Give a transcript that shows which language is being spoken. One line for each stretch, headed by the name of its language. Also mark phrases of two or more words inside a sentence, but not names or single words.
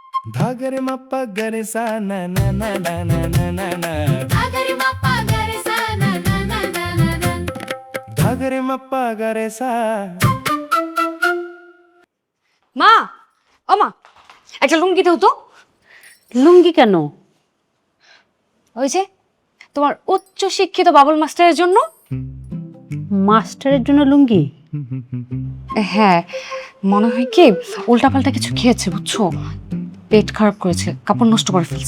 Bangla: धागरे मप्पा गरे सा ना ना ना ना ना ना ना ना धागरे मप्पा गरे सा ना ना ना ना ना ना धागरे मप्पा गरे सा। মা, ও মা, একটা লুঙ্গি দাও তো। লুঙ্গি কেন? ওই যে তোমার উচ্চ শিক্ষিত বাবুল মাস্টারের জন্য। মাস্টারের জন্য লুঙ্গি? হ্যাঁ, মনে হয় কি উল্টাপাল্টা কিছু খেয়েছে বুঝছো, পেট খারাপ করেছে, কাপড় নষ্ট করে ফেলছে।